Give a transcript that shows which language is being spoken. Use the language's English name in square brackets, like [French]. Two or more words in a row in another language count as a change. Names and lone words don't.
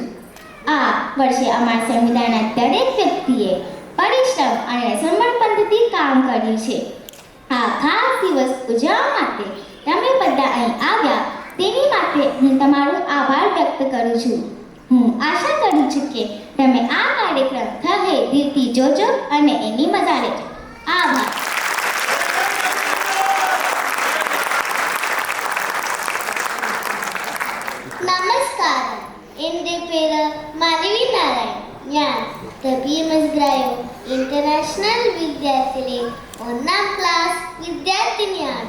[Gujarati] આ વર્ષે અમારા સંવિધાનના દરેક વ્યક્તિએ પરિશ્રમ અને સમર્પણથી કામ કર્યું છે. આ ખાસ દિવસ ઉજવવા માટે તમે બધા અહીં આવ્યા તેની માટે હું તમારો આભાર વ્યક્ત કરું છું. હું આશા કરું છું કે તમે આ કાર્યક્રમ થહે દિલથી જોજો અને એની મજા લેજો. આભાર. [Malayalam] നമസ്കാരം. എൻ്റെ പേര് മാനവി നാരായൺ. ഞാൻ BMS ബ്രായോ ഇന്റർനാഷണൽ വിദ്യാലയത്തിലെ 1ാം ക്ലാസ് വിദ്യാർത്ഥിനിയാണ്.